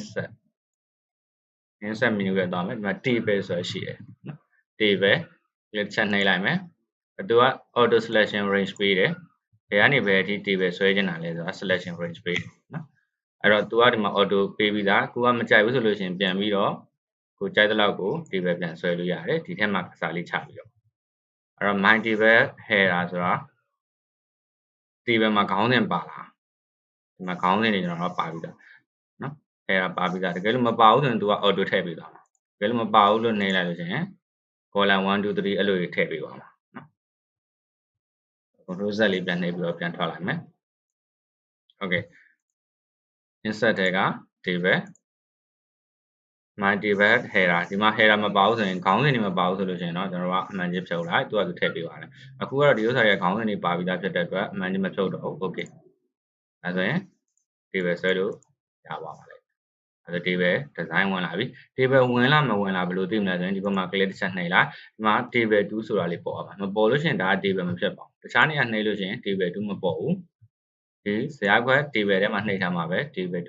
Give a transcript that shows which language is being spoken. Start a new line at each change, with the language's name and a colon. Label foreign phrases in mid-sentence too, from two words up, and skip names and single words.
English: insert menu
Burmese: ရဲ့သွားမယ်ဒီမှာ table ဆိုရရှိတယ်နော်
English: table click
Burmese: ချက်နှိပ်လိုက်မယ်သူက
English: auto selection range
Burmese: ပေးတယ်ဘယ်ကနေဘယ်အထိ table ဆွဲချင်တာလဲဆိုတာ selection range ပေးတယ်နော်အဲ့တော့သူကဒီမှာ auto ပေးပြီးသားကိုကမကြိုက်ဘူးဆိုလို့ရှိရင်ပြန်ပြီးတော့ကိုကြိုက်တဲ့လောက်ကို table ပြန်ဆွဲလို့ရတယ်ဒီထက်မှကစားလေးချပြီးတော့အဲ့တော့
English: my table header
Burmese: ဆိုတာ table မှာခေါင်းစဉ်ပါလားဒီမှာခေါင်းစဉ်တွေကျွန်တော်ပါပြီးသားနော် header ပါပြီးသားတကယ်လို့မပါဘူးဆိုရင်သူက auto ထည့်ပေးသွားမှာတကယ်လို့မပါဘူးလို့နှိပ်လိုက်လို့ရှိရင် column 1 2 3အဲ့လိုတွေထည့်ပေးသွားမှာနော်
English: control z
Burmese: လေးပြန်နှိပ်ပြီးတော့ပြန်ထွက်လိုက်မယ်
English: okay insert
Burmese: ထဲက table
English: my table header
Burmese: ဒီမှာ header မပါဘူးဆိုရင်ခေါင်းစဉ်တွေမပါဘူးဆိုလို့ရှိရင်တော့ကျွန်တော်ကအမှန်ကြီးဖြုတ်လိုက်သူကသူထည့်ပေးပါတယ်အခုကတော့ဒီဥစ္စာရဲ့ခေါင်းစဉ်တွေပါပြီးသားဖြစ်တဲ့အတွက်အမှန်ကြီးမဖြုတ်တော့ဘူး okay အဲဆိုရင် table ဆွဲလို့ရပါပါလိမ့်အဲ့ဒါ
English: table design
Burmese: ဝင်လာပြီ table ဝင်လာမဝင်လာဘယ်လိုသိမလဲဆိုရင်ဒီဘက်မှာ click တစ်ချက်နှိပ်လိုက်ဒီမှာ table 2ဆိုတာလေးပေါ်ပါမပေါ်လို့ရှိရင်ဒါက table မဖြစ်ပါဘူးတခြားနေရာနှိပ်လို့ရှိရင် table 2မပေါ်ဘူးဒီဇာတ်ခွက် table ထဲမှာနှိပ်ထားမှာပဲ table